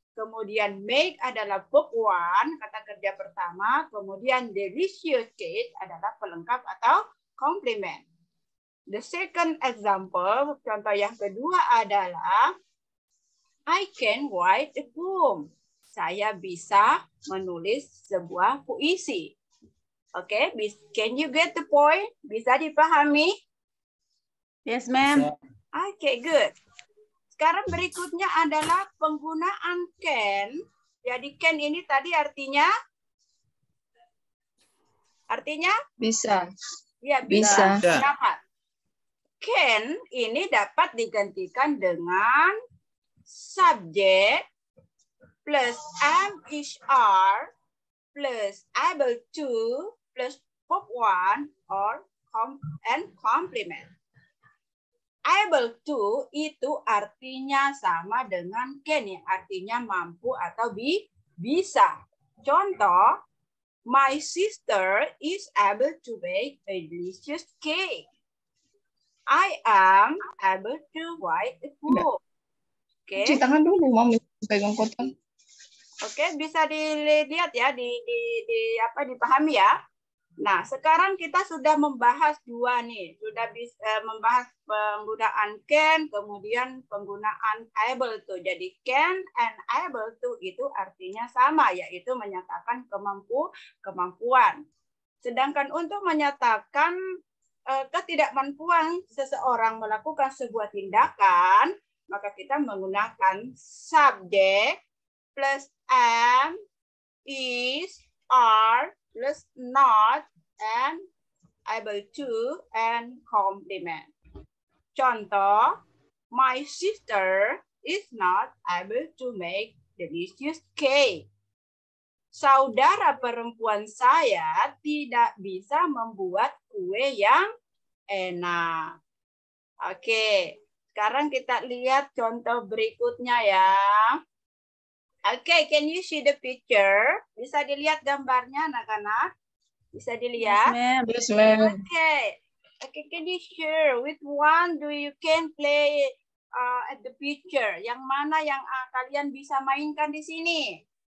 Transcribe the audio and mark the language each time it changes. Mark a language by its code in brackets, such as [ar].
[id] Kemudian make adalah verb one, kata kerja pertama. Kemudian delicious cake adalah pelengkap atau complement. [en] The second example, [id] contoh yang kedua adalah [en] I can write a poem. [id] Saya bisa menulis sebuah puisi. [en] Oke, can you get the point? [id] Bisa dipahami? [en] Yes, ma'am. Oke, good. [id] Sekarang berikutnya adalah penggunaan can. Jadi can ini tadi artinya Bisa. ya bisa. Dapat. [en] Can [id] ini dapat digantikan dengan [en] subject plus am is are plus able to plus verb one or and complement. [id] Able to itu artinya sama dengan can, yang artinya mampu atau bisa. Contoh, [en] my sister is able to bake a delicious cake. I am able to write a book. Oke. [id] Cuci tangan dulu, Mami. Pegang kotak. Oke, bisa dilihat ya, dipahami ya. Nah, sekarang kita sudah membahas dua nih. Sudah bisa membahas penggunaan can, kemudian penggunaan able to. Jadi [en] can and able to [id] itu artinya sama, yaitu menyatakan kemampuan. Sedangkan untuk menyatakan ketidakmampuan seseorang melakukan sebuah tindakan, maka kita menggunakan subjek [en] plus am, is, are, plus not, and able to, and complement. [id] Contoh, [en] my sister is not able to make delicious cake. [id] Saudara perempuan saya tidak bisa membuat kue yang enak. Oke, sekarang kita lihat contoh berikutnya ya. [en] Oke, can you see the picture? [id] Bisa dilihat gambarnya anak-anak? Bisa dilihat? [en] Yes, ma'am. Okay. Okay, can you share with one do you can play at the picture? [id] Yang mana yang kalian bisa mainkan di sini?